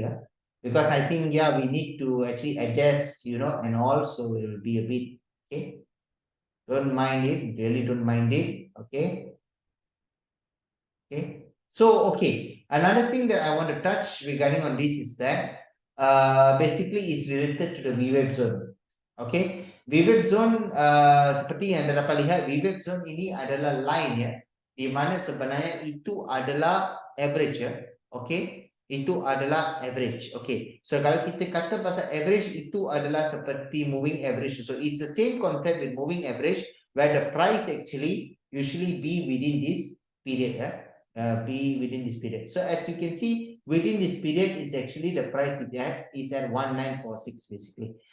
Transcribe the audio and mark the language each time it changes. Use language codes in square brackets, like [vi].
[en] Yeah, because I think we need to actually adjust, and also it will be a bit okay. Don't mind it, really don't mind it. Okay. Okay. So okay. Another thing that I want to touch regarding on this is that basically is related to the VWAP zone. [ms] Okay, VWAP zone seperti yang anda dapat lihat, VWAP zone ini adalah line ya, di mana sebenarnya itu adalah average ya. Okay, itu adalah average. Okay, so kalau kita kata pasal average, itu adalah seperti moving average. [en] So it's the same concept with moving average, where the price actually usually be within this period ya. Be within this period. So as you can see, within this period is actually the price is at 1946 basically.